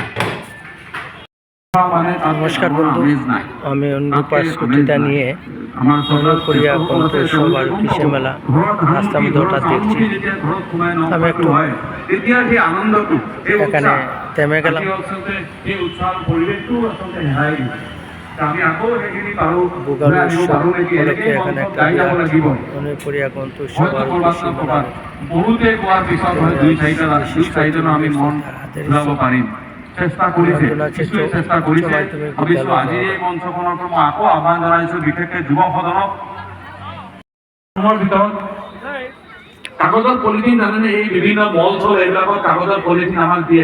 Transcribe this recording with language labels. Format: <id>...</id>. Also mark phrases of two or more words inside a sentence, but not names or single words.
<bn>নমস্কার বন্ধু, আমি অনুরূপার স্কুটিটা নিয়ে মনোকরিয়া কন্ট্রোল আর কৃষি মেলা রাস্তার মধ্যে হঠাৎ দেখছি। আমি একটু এখানে থেমে গেলাম। বুগাল উৎসব উপলক্ষে এখানে একটা মনোকরিয়া কন্ট্রোল আর কৃষি মেলা</bn> <as>চেষ্টা কৰিছে, কিছুৱে চেষ্টা কৰিছে। ভাবিছোঁ আজি এই মঞ্চখনৰ পৰা মই আকৌ আহ্বান জনাইছোঁ বিশেষকৈ যুৱ সদনক। ভিতৰত কাগজৰ পলিথিন জানেনে, এই বিভিন্ন মল চল এইবিলাকত কাগজৰ পলিথিন আমাক দিয়ে।</as>